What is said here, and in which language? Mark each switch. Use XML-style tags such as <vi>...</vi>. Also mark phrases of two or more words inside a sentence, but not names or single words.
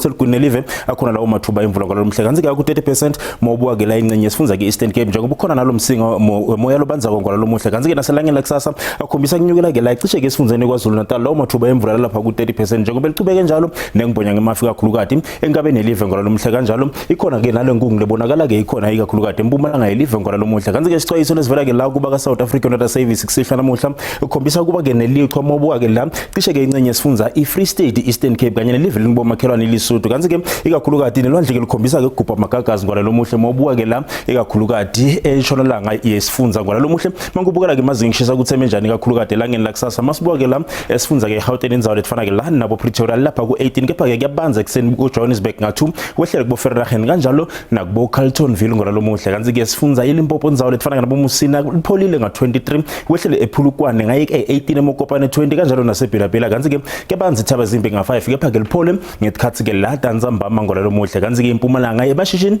<ss>seligwini live akhona lawo mathuba imvula ngolelo muhle kanzi ke ku 30% mabuka ke la incenye sifundza ke Eastern Cape njengoba ukhona nalo msinga moya lobanza ngolelo muhle kanzi ke naselangeni lakusasa akhombisa kunyukela ke la cishe ke sifundzeni kwaZulu Natal lawo mathuba imvula lapha ku 30% njengoba licubeke njalo nengibonya ngemafu kakhulukati engabe nelive ngolelo muhle kanjalo ikhona ke nalo ngungu lebonakala ke ikhona ikakhulukati impumalanga ilive ngolelo muhle kanzi ke sixwayiso lesivela ke la kuba ka South African Water Service kusihlwa namuhla ukhombisa kuba ke nelichwa mobuka ke la cishe ke incenye sifundza iFree State Eastern Cape kanye nelive lingibomakhelwane iLesotho kanzi ke ikakhulukati nelwandle ke likhombisa ke ukugubha amagagazi ngolelo muhle mobuka ke la ikakhulukati eShonalanga yesifundza ngolelo muhle mangubukela ke mazingishisa kutheme njani ikakhulukati langeni lakusasa masibuka ke la esifundza ke eGauteng indzawo lefana ke la nabo Pretoria lapha ku 18 kepha ke kuyabanza ekseni ku Johannesburg nga2 wehlele kubo Vereeniging kanjalo nakubo Carletonville ngolelo muhle kanzi ke sifundza iLimpopo indzawo lefana ke nabo Musina lipholile nga23 wehlele ePhulukwane ngaye ke18 emokopane 20 kanjalo naseBelabela kanzi ke kuyabanza ithaba zimbi nga5 kepha ke liphole ngesikhathi ke la danzambama ngolelo muhle kanzi ke impumalanga yebashishini</ss>